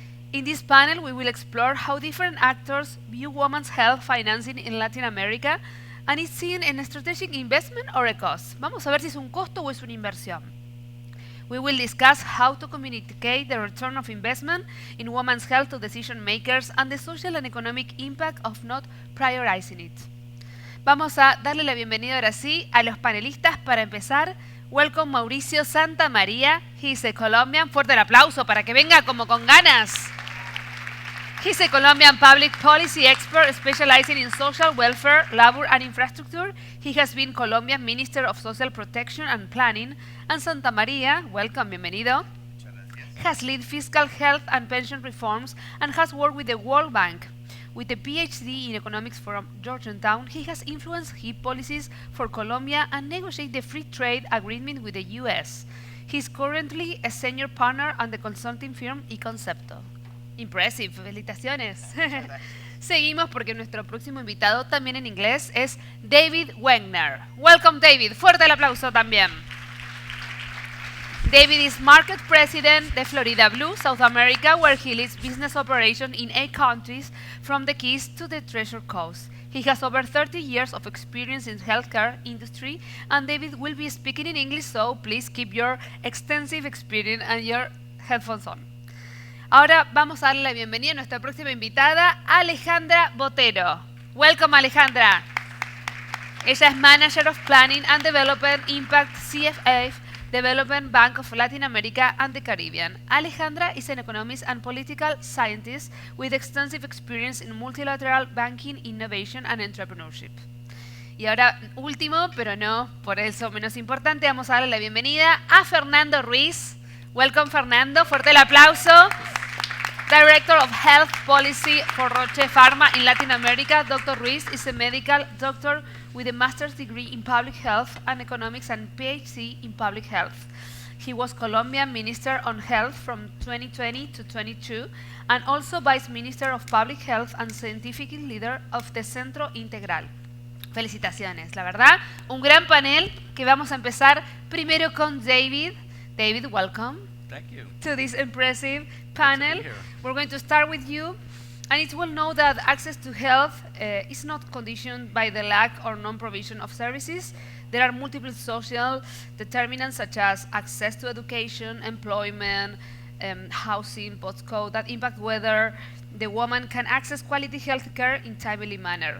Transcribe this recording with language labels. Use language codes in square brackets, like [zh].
[en] In this panel, we will explore how different actors view women's health financing in Latin America and is seen in a strategic investment or a cost. [es] Vamos a ver si es un costo o es una inversión. [en] We will discuss how to communicate the return of investment in women's health to decision makers and the social and economic impact of not prioritizing it. [es] Vamos a darle la bienvenida ahora sí a los panelistas para empezar. [en] Welcome Mauricio Santamaría. He's a Colombian. [es] Fuerte el aplauso para que venga como con ganas. [en] He's a Colombian public policy expert specializing in social welfare, labor and infrastructure. He has been Colombian Minister of Social Protection and Planning. And Santa Maria, welcome, bienvenido, has led fiscal health and pension reforms and has worked with the World Bank. With a PhD in economics from Georgetown, he has influenced key policies for Colombia and negotiated the free trade agreement with the US. He is currently a senior partner on the consulting firm eConcepto. Impressive, [es] felicitaciones. Seguimos porque nuestro próximo invitado también en inglés es David Wegner. Welcome David, fuerte el aplauso también. [en] David is market president de Florida Blue, South America, where he leads business operations in 8 countries from the Keys to the Treasure Coast. He has over 30 years of experience in healthcare industry, and David will be speaking in English, so please keep your extensive experience and your headphones on. [es] Ahora vamos a darle la bienvenida a nuestra próxima invitada, Alejandra Botero. [en] Welcome, Alejandra. [es] Ella es [en] Manager of Planning and Development Impact CFA, Development Bank of Latin America and the Caribbean. Alejandra is an economist and political scientist with extensive experience in multilateral banking, innovation and entrepreneurship. [es] Y ahora, último, pero no por eso menos importante, vamos a darle la bienvenida a Fernando Ruiz. Welcome, Fernando. Fuerte el aplauso. [en] Director of Health Policy for Roche Pharma in Latin America. Dr. Ruiz is a medical doctor with a master's degree in public health and economics and PhD in public health. He was Colombian Minister on Health from 2020 to 22 and also Vice Minister of Public Health and Scientific Leader of the Centro Integral. [es] Felicitaciones, la verdad, un gran panel que vamos a empezar primero con David. [en] David, welcome. Thank you. To this impressive panel. We're going to start with you. And it's well known that access to health is not conditioned by the lack or non-provision of services. There are multiple social determinants such as access to education, employment, housing, postcode that impact whether the woman can access quality health care in timely manner.